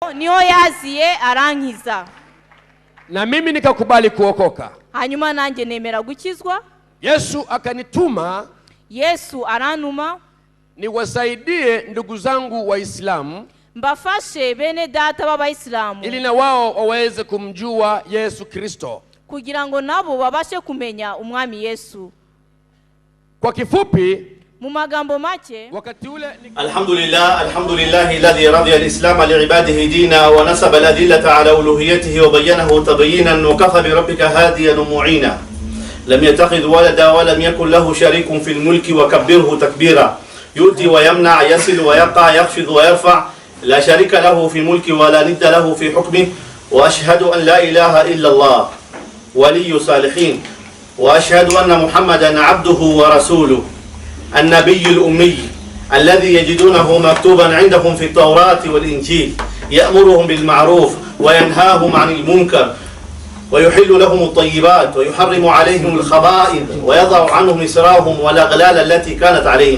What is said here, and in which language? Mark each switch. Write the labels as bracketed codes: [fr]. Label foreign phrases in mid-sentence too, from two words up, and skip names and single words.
[rw] niyo yaziye arankiza, [sw] na mimi nikakubali kuokoka. [rw] hanyuma nanjye nemera gukizwa. [sw] Yesu akanituma, [rw] Yesu aranuma [sw] niwasaidie ndugu zangu Waislamu, [rw] mbafashe bene data b'Abayisilamu, [sw] ili na wao waweze kumjua Yesu Kristo, [rw] kugira ngo nabo babashe kumenya umwami Yesu. [sw] Kwa kifupi, [rw] mu magambo make, [sw] wakati ule [ar] الحمد لله الذي رضي الإسلام لعباده دينا ونصب الأدلة على ألوهيته وبينه تبيينا وكفى بربك هاديا معينا. لم يتخذ ولدا ولم يكن له شريك في الملك وكبره تكبيرا. يؤتي ويمنع، يصل ويقع، يخفض ويرفع، لا شريك له في ملك ولا ند له في حكمه. وأشهد أن لا إله إلا الله ولي صالحين، وأشهد أن محمدا عبده ورسوله النبي الأمي الذي يجدونه مكتوبا عندهم في التوراة والإنجيل، يأمرهم بالمعروف وينهاهم عن المنكر ويحل لهم الطيبات ويحرم عليهم الخبائث ويضع عنهم إسرارهم والأغلال التي كانت عليهم.